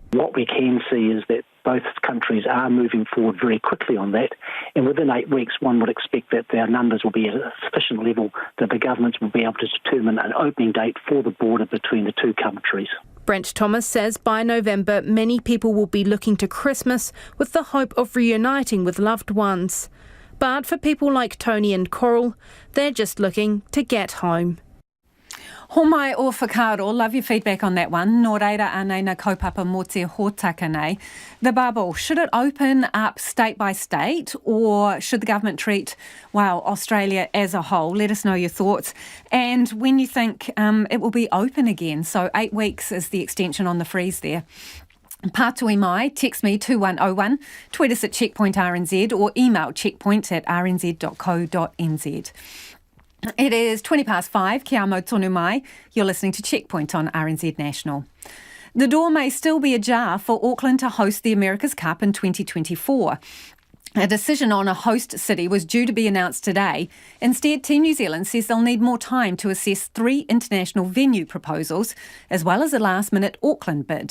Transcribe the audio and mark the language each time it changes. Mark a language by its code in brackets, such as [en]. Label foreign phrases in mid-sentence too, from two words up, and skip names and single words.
[en] What we can see is that both countries are moving forward very quickly on that, and within 8 weeks one would expect that their numbers will be at a sufficient level that the governments will be able to determine an opening date for the border between the two countries. Brent Thomas says by November many people will be looking to Christmas with the hope of reuniting with loved ones. But for people like Tony and Coral, they're just looking to get home. [mi] Homai o whakaro, [en] love your feedback on that one. [mi] Nō reira anei na kaupapa mō te hōtaka nei. [en] The bubble, should it open up state by state or should the government treat, Australia as a whole? Let us know your thoughts. And when you think it will be open again. So 8 weeks is the extension on the freeze there. [mi] Pātui mai, [en] text me 2101, tweet us at Checkpoint RNZ or email checkpoint@rnz.co.nz. It is 5:20. [mi] Kia mau tonu mai. [en] You're listening to Checkpoint on RNZ National. The door may still be ajar for Auckland to host the America's Cup in 2024. A decision on a host city was due to be announced today. Instead, Team New Zealand says they'll need more time to assess 3 international venue proposals, as well as a last-minute Auckland bid.